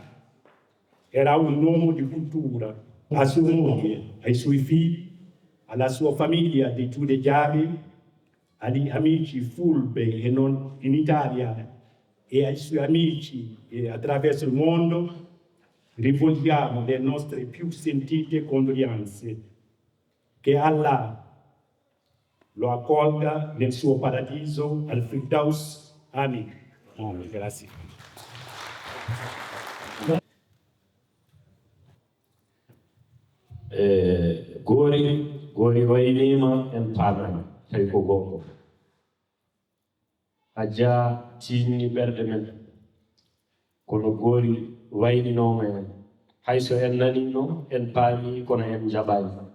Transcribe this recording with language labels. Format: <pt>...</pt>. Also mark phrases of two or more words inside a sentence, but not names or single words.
<it>Era un uomo di cultura, a sua moglie, ai suoi figli, alla sua famiglia di giudecabili, agli amici fulbe e non in Italia e ai suoi amici attraverso il mondo, rivolgiamo le nostre più sentite condoglianze. Che Allah lo accolga nel suo paradiso al Firdaus. Amin. Amin. Grazie.</it> <ff>Gori waynima en paamama tawi ko gonga a jaa tinni ɓerɗe men kono Gori wayninoma en hayso en nanino en paami kono en jaɓani</ff>